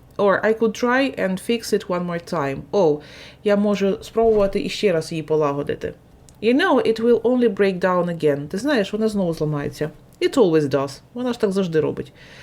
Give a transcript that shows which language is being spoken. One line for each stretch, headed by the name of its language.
English: Or I could try and fix it one more time.
Ukrainian: Я можу спробувати іще раз її полагодити.
English: You know, it will only break down again.
Ukrainian: Ти знаєш, вона знову зламається.
English: It always does.
Ukrainian: Вона ж так завжди робить.